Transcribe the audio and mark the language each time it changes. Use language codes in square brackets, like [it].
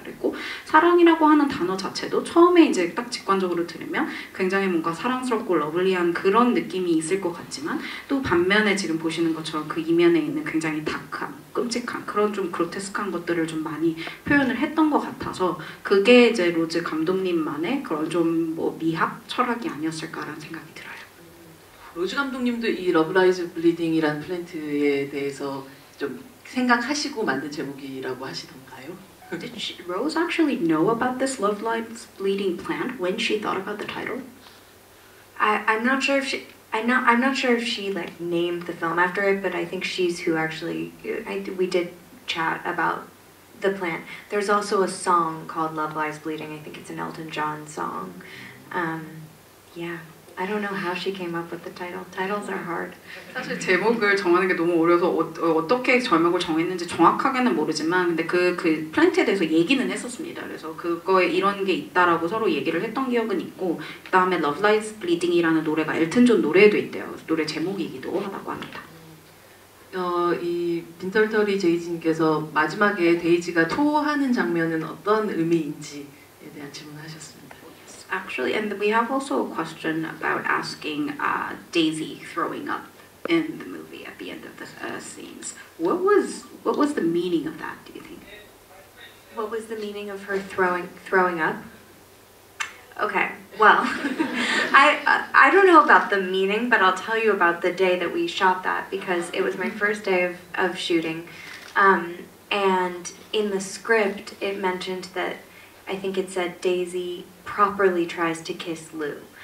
[ko] 그리고 사랑이라고 하는 단어 자체도 처음에 이제 딱 직관적으로 들으면 굉장히 뭔가 사랑스럽고 러블리한 그런 느낌이 있을 것 같지만, 또 반면에 지금 보시는 것처럼 그 이면에 있는 굉장히 다크한, 끔찍한 그런 좀 그로테스크한 것들을 좀 많이 표현을 했던 것 같아서, 그게 이제 로즈 감독님만의 그런 좀 뭐 미학, 철학이 아니었을까라는 생각이 들어요. 로즈 감독님도 이 러브 라이즈 블리딩이라는 플랜트에 대해서 좀 생각하시고 만든 제목이라고 하시던가요? [en] Did Rose actually know about this Love Lies Bleeding plant when she thought about the title? I'm not sure if she. I'm not sure if she like named the film after it, but I think she's who actually. We did chat about the plant. There's also a song called "Love Lies Bleeding." I think it's an Elton John song. Yeah. I don't know how she came up with the title. Titles are hard. [ko] 사실 제목을 정하는 게 너무 어려서 어떻게 제목을 정했는지 정확하게는 모르지만, 근데 그 플랜트에 대해서 얘기는 했었습니다. 그래서 그거에 이런 게 있다라고 서로 얘기를 했던 기억은 있고, 그 다음에 Love Lies Bleeding이라는 노래가 엘튼 존 노래에도 있대요. 노래 제목이기도 하다고 합니다. 이 빈털터리 제이진께서 마지막에 데이지가 토하는 장면은 어떤 의미인지에 대한 질문하셨습니다. [en] Actually, and we have also a question about asking Daisy throwing up in the movie at the end of the scenes. What was the meaning of that, do you think? What was the meaning of her throwing up? Okay, well, I don't know about the meaning, but I'll tell you about the day that we shot that, because it was my first day of shooting, and in the script it mentioned that, I think it said Daisy properly tries to kiss Lou.